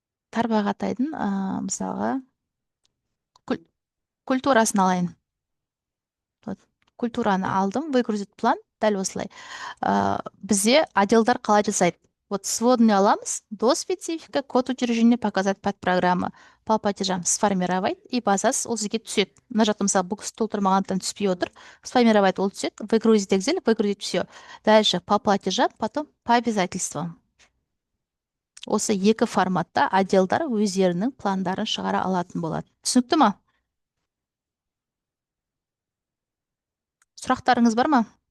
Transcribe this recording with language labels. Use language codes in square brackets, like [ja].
[kk] Тарбағатайдың мысалға культурасын алайын. Вот, культураны алдым, [ru] выгрузить план, [kk] дәл осылай. Бізде отделдар қалай жасайды? [ru] Вот сводный [kk] аламыз, [ru] до специфика, код учреждения показать под программы. По платежам сформировать и [kk] базасы ол сізге түседі. Мына жақта мысалы бұл кісі толтырмағандықтан түспей отыр. [ru] Сформировать [kk] ол түседі, [ru] выгрузить Excel, выгрузить все. Дальше по платежам, потом по обязательствам. [kk] Осы 2 форматта отделдар өздерінің пландарын шығара алатын болады. Түсінікті ма? Сұрақтарыңыз бар ма?